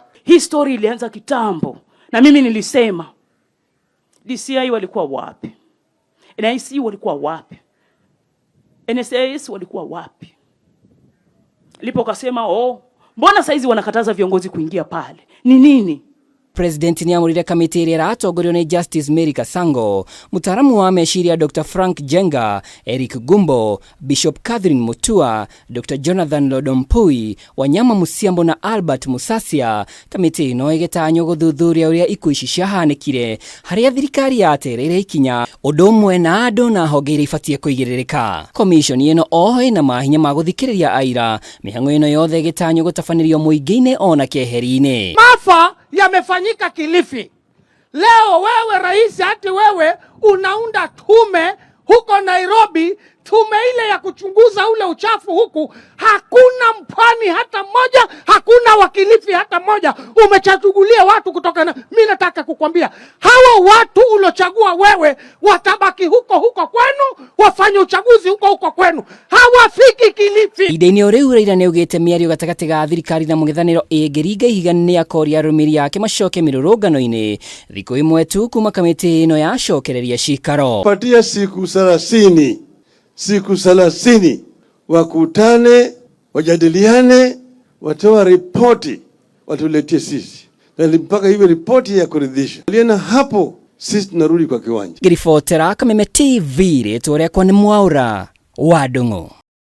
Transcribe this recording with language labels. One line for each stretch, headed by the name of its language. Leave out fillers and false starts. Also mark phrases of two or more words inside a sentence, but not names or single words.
Swahili: Hii story ilianza kitambo na mimi nilisema DCI walikuwa wapi? NIC walikuwa wapi? NSS walikuwa wapi? Lipo kasema mbona saizi wanakataza viongozi kuingia pale? Ni nini?
Kikuyu: President ni amurire kamiti iria ratongorio ni Justice Mary Kasango, mutaaramu wa meciria Dr. Frank Jenga, Eric Gumbo, Bishop Catherine Mutua, Dr. Jonathan Lodompui, Wanyama Musiambo na Albert Musasia. Kamiti ino igetanyo guthuthuria uria ikuũ ici ciahanikire haria thirikari yatereire ikinya undu umwe na andu na honge iria ibatie kuigiririka. Commission ino oho ina mahinya ma guthikiriria aira, mihang'o ino yothe igetanyo gutafanirio muingi-ini ona keheri-ini.
Swahili: Maafa yamefanyika Kilifi. Leo wewe rais, hati wewe unaunda tume huko Nairobi, tume ile ya kuchunguza ule uchafu huku. Hakuna mpwani hata moja, hakuna wakilifi hata moja. Umechagulia watu kutoka na mimi nataka kukwambia hawa watu ulochagua wewe watabaki huko kwenu, wafanye uchaguzi huko kwenu. Hawafiki Kilifi.
Kikuyu: Ide-ini riu Raila ni ugite miario gatagati ga thirikari na mung'ethaniro igiringa ihiga ni akoria arumiri yake macoke mirurungano-ini thiku imwe tu kuma kamiti ino yacokereria cikaro.
Swahili: Patia siku 30 wakutane, wajadiliane, watoa ripoti, watuletie sisi. Na mpaka hiyo ripoti ya kuridhisha. Aliena hapo sisi tunarudi kwa kiwanja.
Kikuyu: Ngiribotera Kameme TV ritwa riakwa ni Mwaura wa Ndung'u.